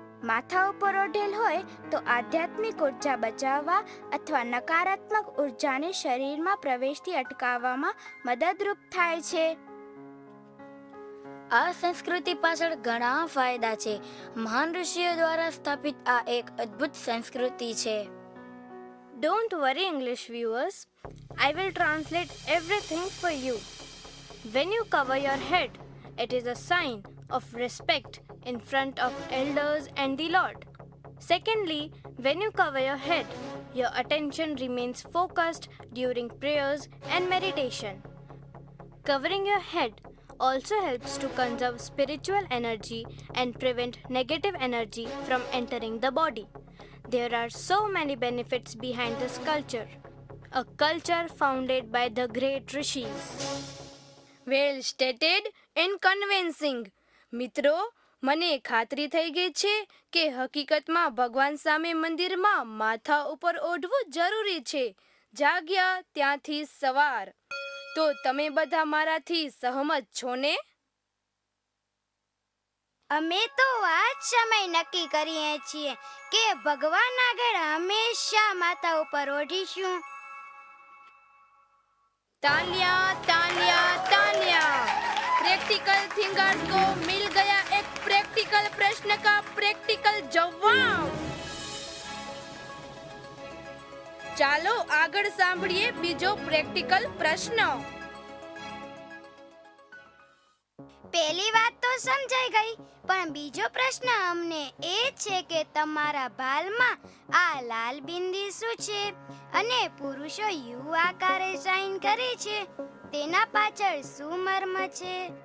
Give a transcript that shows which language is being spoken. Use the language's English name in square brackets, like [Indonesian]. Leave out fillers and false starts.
[Gujarati] માથા ઉપર ઓઢેલ હોય તો આધ્યાત્મિક ઉર્જા બચાવવા અથવા નકારાત્મક ઉર્જાને શરીરમાં પ્રવેશથી અટકાવવામાં મદદરૂપ થાય છે. આ સંસ્કૃતિ પાછળ ઘણા ફાયદા છે. મહાન ઋષિઓ દ્વારા સ્થાપિત આ એક અદ્ભુત સંસ્કૃતિ છે. [English] Don't worry, English viewers. I will translate everything for you. When you cover your head, it is a sign of respect in front of elders and the Lord. Secondly, when you cover your head, your attention remains focused during prayers and meditation. Covering your head also helps to conserve spiritual energy and prevent negative energy from entering the body. There are so many benefits behind this culture, a culture founded by the great rishis. Well stated and convincing. [Gujarati] મિત્રો, મને ખાતરી થઈ ગઈ છે કે હકીકતમાં ભગવાન સામે મંદિરમાં માથા ઉપર ઓઢવું જરૂરી છે. જાગ્યા ત્યાંથી સવાર. તો તમે બધા મારાથી સહમત છો ને? અમે તો આ જ સમય નક્કી કરીએ છીએ કે ભગવાન આગળ હંમેશા માથા ઉપર ઓઢીશું. [Hindi] तालियां, तालियां, तालियां। प्रैक्टिकल थिंकर्स को मिल गया एक प्रैक्टिकल प्रश्न का प्रैक्टिकल जवाब. [Gujarati] ચાલો આગળ સાંભળીએ બીજો પ્રેક્ટિકલ પ્રશ્ન. પહેલી વાત તો સમજાઈ ગઈ, પણ બીજો પ્રશ્ન અમને એ છે કે તમારા ભાલમાં આ લાલ બિંદી શું છે અને પુરુષો યુ આકારે સાઇન કરે છે, તેના પાછળ શું મર્મ છે?